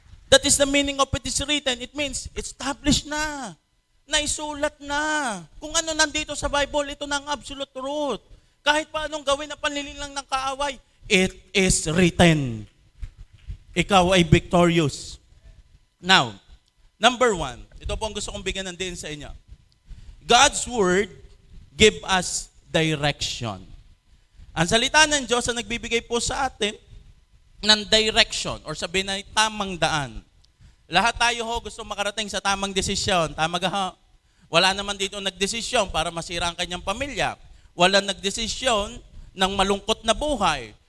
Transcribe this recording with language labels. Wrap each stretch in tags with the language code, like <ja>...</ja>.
<en>That is the meaning of it is written. It means, established na.</en> <tl>Naisulat na. Kung ano nandito sa Bible, ito na ang absolute truth. Kahit pa anong gawin na panlilinlang ng kaaway, it is written. Ikaw ay victorious. Now, number 1, ito po ang gusto kong bigyan ng din sa inyo.</tl> <en>God's word give us direction.</en> <tl>Ang salita ng Diyos ang nagbibigay po sa atin ng direction or sabihin na tamang daan. Lahat tayo ho gusto makarating sa tamang desisyon. Tama ga ho? Wala naman dito nagdesisyon para masira ang kanyang pamilya. Walang nagdesisyon ng malungkot na buhay.</tl>